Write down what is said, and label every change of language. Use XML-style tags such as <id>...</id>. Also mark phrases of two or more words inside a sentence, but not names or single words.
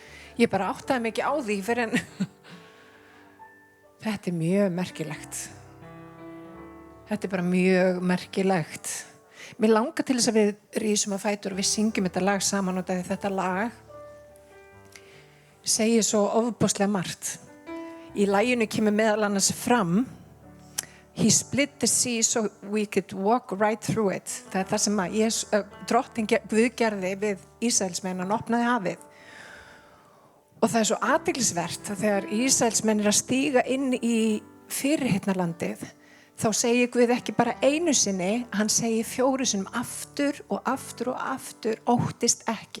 <is>Ég bara áttaði mig ekki á því fyrir en þetta mjög merkilegt. Þetta bara mjög merkilegt. Mér langar til þess að við rísum á fætur og við syngjum þetta lag saman og þetta lag segir svo ofboðslega margt. Í laginu kemur meðal annars fram</is> <en>He split the sea so we could walk right through it.</en> <is>Það það sem að Drottinn Guð gerði við Ísraelsmenn, hann opnaði hafið. Og það svo athyglisvert að þegar Ísraelsmenn að stíga inn í fyrirheitnarlandið, þá segir Guð ekki bara einu sinni, hann segir 4 sinnum aftur og aftur og aftur, óttist ekki.</is>